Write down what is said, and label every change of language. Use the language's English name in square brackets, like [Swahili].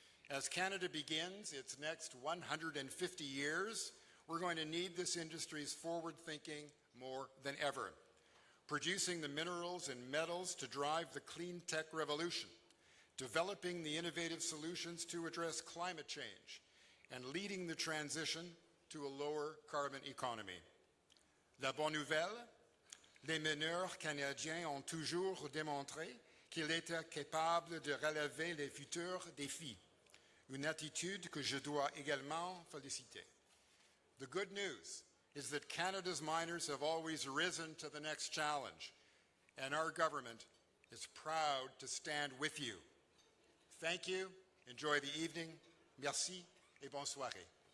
[English] As Canada begins its next 150 years, we're going to need this industry's forward thinking more than ever, producing the minerals and metals to drive the clean tech revolution, developing the innovative solutions to address climate change, and leading the transition to a lower carbon economy. [French] La bonne nouvelle, les mineurs canadiens ont toujours démontré qu'ils étaient capables de relever les futurs défis, une attitude que je dois également féliciter. [English] The good news is that Canada's miners have always risen to the next challenge, and our government is proud to stand with you. Thank you, enjoy the evening, [French] merci, et bonne soirée.